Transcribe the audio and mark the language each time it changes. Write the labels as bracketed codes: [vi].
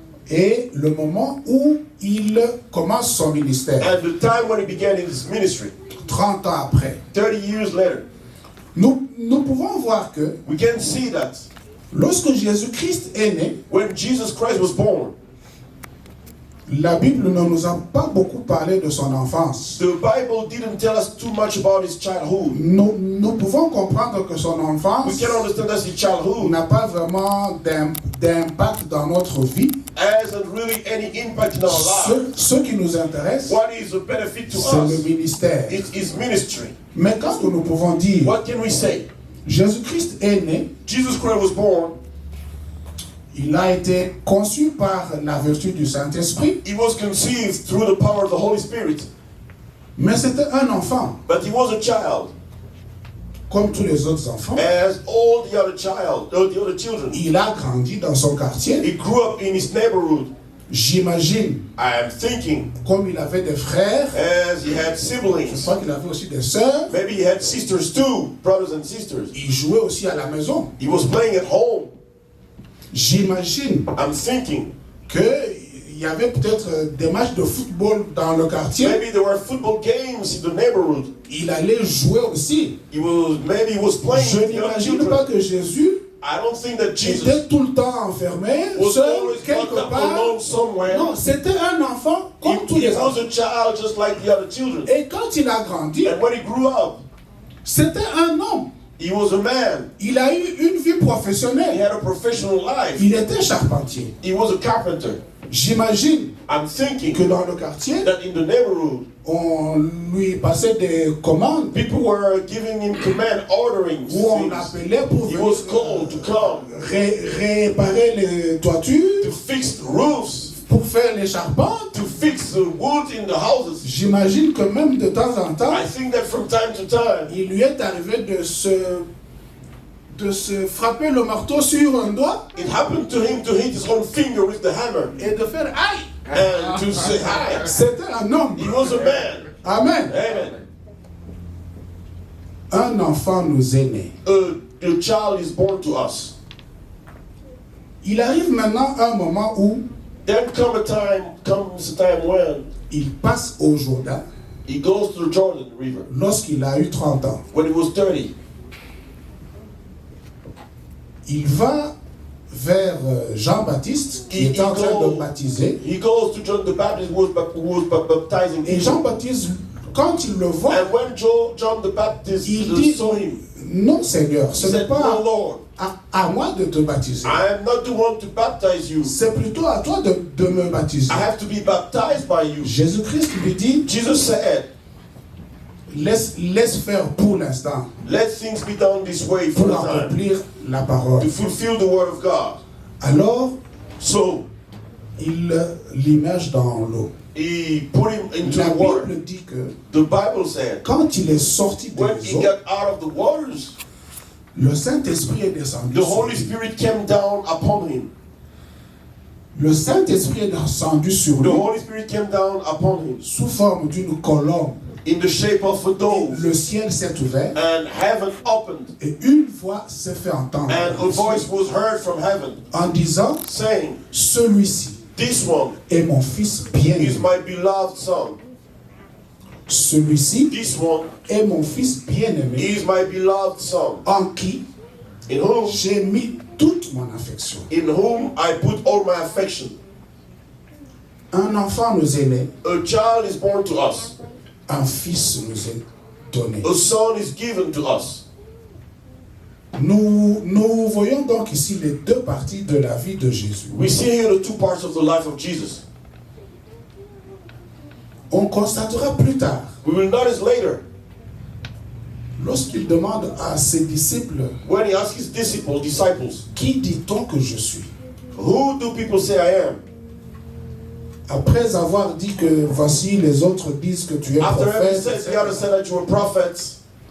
[fr] et le moment où il commence son ministère, [en] and the time when he began his ministry. [fr] 30 ans après. [en] 30 years later, [fr] Nous pouvons voir que [en] we can see that [fr] lorsque Jésus-Christ est né, [en] when Jesus Christ was born, [fr] la Bible ne nous a pas beaucoup parlé de son enfance. [en] the Bible didn't tell us too much about his childhood. [fr] Nous pouvons comprendre que son [en] We [fr] enfance [en] can understand that his childhood [fr] n'a pas vraiment d'impact dans notre vie. [en] hasn't really any impact in our lives. [fr] Ce qui nous intéresse, [en] What is a benefit to [fr] c'est le [en] us? [fr] ministère. [en] It is ministry. [fr] Mais quand nous pouvons dire, [en] What can we say? [fr] Jésus-Christ est né, [en] Jesus Christ was born. [fr] il a été conçu par la vertu du Saint-Esprit, [en] He was conceived through the power of the Holy Spirit. [fr] mais c'était un enfant, [en] But he was a child, [fr] comme tous les autres enfants. [en] as all the other children. [fr] Il a grandi dans son quartier. [en] He grew up in his neighborhood. [fr] J'imagine, [en] I am thinking, [fr] comme il avait des frères, [en] as he had [fr] je [en] siblings, [fr] crois qu'il avait aussi des sœurs, [en] maybe he had sisters too, brothers and sisters. [fr] il jouait aussi à la maison. [en] He was playing at home. [fr] J'imagine [en] I'm thinking, [fr] qu'il y avait peut-être des matchs de football dans le quartier. [en] maybe there were football games in the neighborhood. [fr] Il allait jouer aussi. [en] Maybe he was playing [fr] Je [en] with the young [fr] n'imagine [en] children. [fr] pas que Jésus [en] I don't think that Jesus [fr] était tout le temps enfermé, [en] was [fr] seul, [en] always locked [fr] quelque [en] up [fr] part. [en] alone somewhere. [fr] Non, c'était un enfant comme tous [en] He [fr] les [en] was [fr] enfants. [en] a child just like the other children. [fr] Et quand il a grandi, [en] And when he grew up, [fr] c'était un homme. [en] he was a man. [fr] Il a eu une vie [en] He [fr] professionnelle. [en] had a professional life. [fr] Il était charpentier. [en] He was a carpenter. [fr] J'imagine [en] I'm thinking [fr] que dans le quartier, [en] that in the neighborhood, [fr] on lui passait des commandes [en] people were giving him command, ordering [fr] où on l'appelait pour [en] He [fr] venir [en] was called to come [fr] réparer les toitures, [en] to fix the roofs, [fr] pour faire les charpentes. [en] to fix the wood in the houses. [fr] J'imagine que même de temps en temps, [en] I think that from time to time, [fr] il lui est arrivé de se frapper le marteau sur un doigt [en] it happened to him to hit his own finger with the hammer [fr] et de faire aïe. [en] and to say hi. [fr] C'était un homme. [en] He was a man. [fr] Amen. [en] Amen. [fr] Un enfant nous est né. [en] A child is born to us. [fr] Il arrive maintenant un moment où [en] Then comes a time when [fr] il passe au Jourdain [en] he goes to the Jordan River. [fr] lorsqu'il a eu 30 ans. [en] When he was 30, [fr] Il va vers Jean-Baptiste qui est en train de baptiser. [en] he goes to John the Baptist who was baptizing [fr] Et [en] people. [fr] Jean-Baptiste, quand il le voit, [en] And when John the Baptist [fr] il dit, [en] saw him, [fr] non Seigneur, ce [en] he [fr] n'est [en] said, "No, [fr] pas [en] Lord, [fr] à moi de te baptiser. [en] I am not the one to baptize you. [fr] C'est plutôt à toi de me baptiser. [en] I have to be baptized by you." [fr] Jésus-Christ lui dit, [en] Jesus said, [fr] laisse faire pour l'instant, [en] "Let things be done this way for [fr] pour [en] the time, [fr] accomplir la parole. [en] to fulfill the word of God." [fr] Alors, [en] So [fr] il l'immerge dans l'eau. [en] he put him into [fr] La [en] the water. [fr] Bible dit que [en] The Bible said, [fr] quand il est sorti [en] when [fr] des [en] he [fr] eaux, [en] got out of the waters, [fr] le Saint-Esprit est descendu [en] the [fr] sur [en] Holy [fr] lui. [en] Spirit came down upon him. [fr] Le Saint-Esprit est descendu sur [en] The [fr] lui [en] Holy Spirit came down upon him [fr] sous forme d'une colombe. [en] in the shape of a dove, [fr] Le ciel s'est ouvert [en] and heaven opened, [fr] et une voix s'est fait entendre [en] and a voice was heard from heaven [fr] en disant, [en] saying, [fr] celui-ci [en] "This one [fr] est mon fils [en] is [fr] bien-aimé. [en] my beloved son. [fr] Celui-ci [en] This one [fr] est mon fils bien-aimé [en] is my beloved son, [fr] en qui [en] in whom [fr] j'ai mis toute mon affection. [en] I put all my affection." [fr] Un enfant nous est né, [en] A child is born to us. [fr] un fils nous est donné. [en] A son is given to us. [fr] Nous voyons donc ici les deux parties de la vie de Jésus. [en] We see here the two parts of the life of Jesus. [fr] On constatera plus tard, [en] We will notice later [fr] lorsqu'il demande à ses disciples, [en] when he asks his disciples, [fr] qui dit-on que je suis? [en] "Who do people say I am?" [fr] Après avoir dit que voici les autres disent que tu es [en] After having [fr] prophète, [en] said the others said that you were prophets,